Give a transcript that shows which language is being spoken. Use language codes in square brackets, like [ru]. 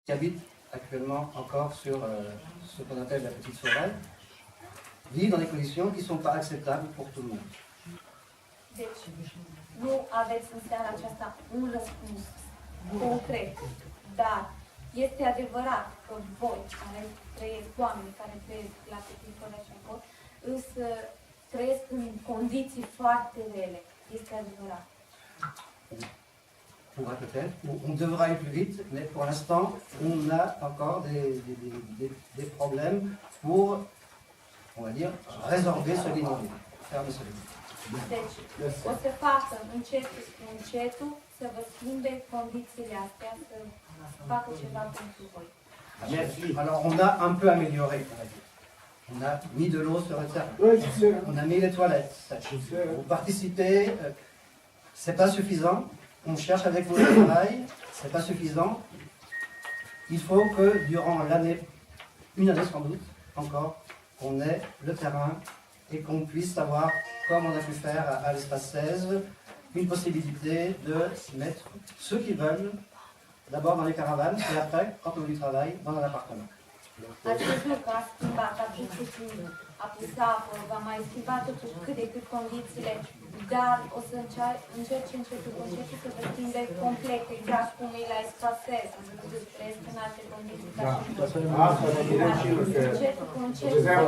[fr] qui habitent actuellement encore sur ce qu'on appelle la petite forêt, vivent dans des conditions qui ne sont pas acceptables pour tout le monde. [ro] Deci, nu aveți în seara aceasta un răspuns concret, dar este adevărat că voi, care trăiesc, oameni care trăiesc la Petit Forêt și acolo, însă trăiesc în condiții foarte rele. Este adevărat. [fr] Pourra peut-être, on devra aller plus vite, mais pour l'instant, on a encore des problèmes pour, on va dire, résorber ce ligne. Ferme ce ligne. [ro] Deci, o să facă încetul să vă schimbe condițiile astea, să facă ceva pentru voi. [fr] Alors, on a un peu amélioré, on va dire. On a mis de l'eau sur le terrain. On a mis les toilettes. Vous participez, c'est pas suffisant. On cherche avec vous le travail, c'est pas suffisant. Il faut que durant l'année, une année sans doute, encore, on ait le terrain et qu'on puisse avoir, comme on a pu faire à l'espace 16, une possibilité de mettre ceux qui veulent, d'abord dans les caravanes, et après, quand on a du travail, dans un appartement. [ro] Acest lucru a schimbat, a pus puțin, a pus apă, va mai schimba totuși cât de cât condițiile, dar o să încerce încetul cu încetul să vă schimbe complet, exact cum e la Espasez, am văzut, trăiesc în alte condiții. Încetul cu încetul.